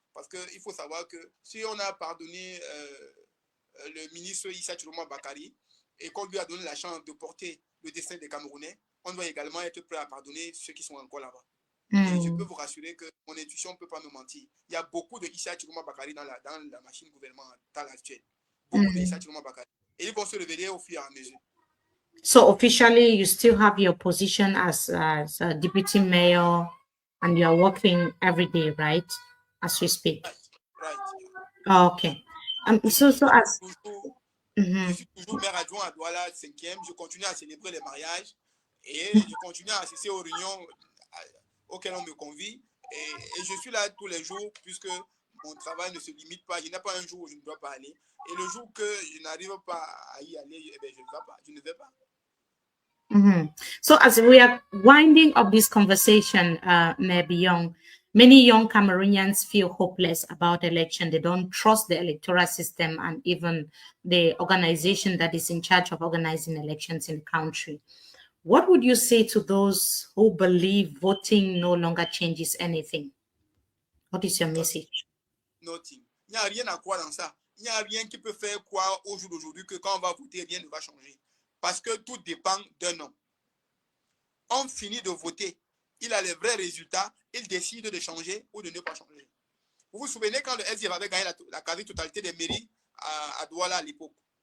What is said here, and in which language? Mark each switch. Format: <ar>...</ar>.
<fr>Parce qu'il faut savoir que si on a pardonné le ministre Issa Chiroma Bakari et qu'on lui a donné la chance de porter le destin des Camerounais, on doit également être prêt à pardonner ceux qui sont encore là-bas. Et je peux vous rassurer que mon intuition ne peut pas me mentir. Il y a beaucoup de Issa Chiroma Bakari dans la machine gouvernementale actuelle. Beaucoup de Issa Chiroma Bakari. Et ils vont se révéler au fur et à mesure.</fr> <en>So officially, you still have your position as a deputy mayor, and you are working every day, right? As we speak. Right. Oh, okay.</en> <fr>Je suis toujours maire adjoint à Douala 5e. Je continue à célébrer les mariages et je continue à assister aux réunions auxquelles on me convie. Et je suis là tous les jours puisque mon travail ne se limite pas. Il n'y a pas un jour où je ne dois pas aller. Et le jour que je n'arrive pas à y aller, eh bien, je ne vais pas.</fr> <en>So, as we are winding up this conversation, maybe many young Cameroonians feel hopeless about election. They don't trust the electoral system and even the organization that is in charge of organizing elections in the country. What would you say to those who believe voting no longer changes anything? What is your message? Nothing.</en> <fr>Il n'y a rien à croire dans ça. Il n'y a rien qui peut faire croire au jour d'aujourd'hui que quand on va voter, rien ne va changer. Parce que tout dépend d'un homme. On finit de voter. Il a les vrais résultats. Il décide de changer ou de ne pas changer. Vous vous souvenez quand le SDF avait gagné la quasi-totalité des mairies à Douala à l'époque?</fr>